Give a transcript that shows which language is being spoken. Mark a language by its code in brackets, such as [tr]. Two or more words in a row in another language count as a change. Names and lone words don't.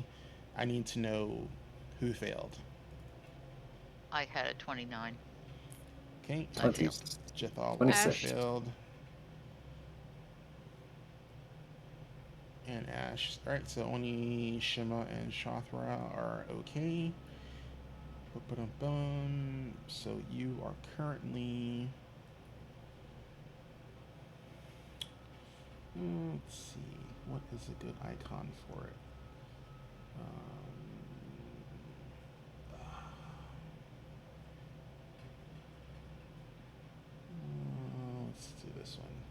[en] I need to know who failed. I had a 29. Okay, I failed. Jethal also 26. failed. And Ash. Alright, so only Shima and Shathra are okay. Ba-ba-dum-bum. So you are currently. Let's see. What is a good icon for it? Let's do this one.